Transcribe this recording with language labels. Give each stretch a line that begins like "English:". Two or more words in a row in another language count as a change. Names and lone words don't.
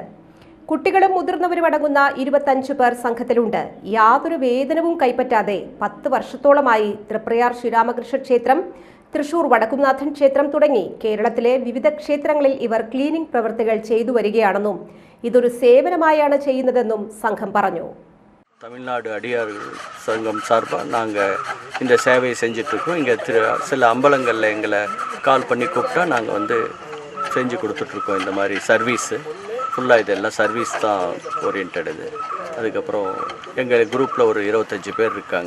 Malayalam: കുട്ടികളും മുതിർന്നവരും അടങ്ങുന്ന 25 പേർ സംഘത്തിലുണ്ട്. യാതൊരു വേതനവും കൈപ്പറ്റാതെ 10 വർഷത്തോളമായി തൃപ്രയാർ ശ്രീരാമകൃഷ്ണ ക്ഷേത്രം, തൃശൂർ വടക്കുംനാഥൻ ക്ഷേത്രം തുടങ്ങി കേരളത്തിലെ വിവിധ ക്ഷേത്രങ്ങളിൽ ഇവർ ക്ലീനിംഗ് പ്രവൃത്തികൾ ചെയ്തു വരികയാണെന്നും ഇതൊരു സേവനമായാണ് ചെയ്യുന്നതെന്നും സംഘം പറഞ്ഞു.
Tamil: தமிழ்நாடு அடியார் சங்கம் சார்பாக நாங்கள் இந்த சேவையை செஞ்சிட்ருக்கோம். இங்கே சில அம்பலங்களில் எங்களை கால் பண்ணி கூப்பிட்டா நாங்கள் செஞ்சு கொடுத்துட்ருக்கோம். இந்த மாதிரி சர்வீஸு ஃபுல்லாக இதெல்லாம் சர்வீஸ் தான் ஓரியன்ட். இது அதுக்கப்புறம் எங்கள் குரூப்பில் ஒரு 25 பேர் இருக்காங்க.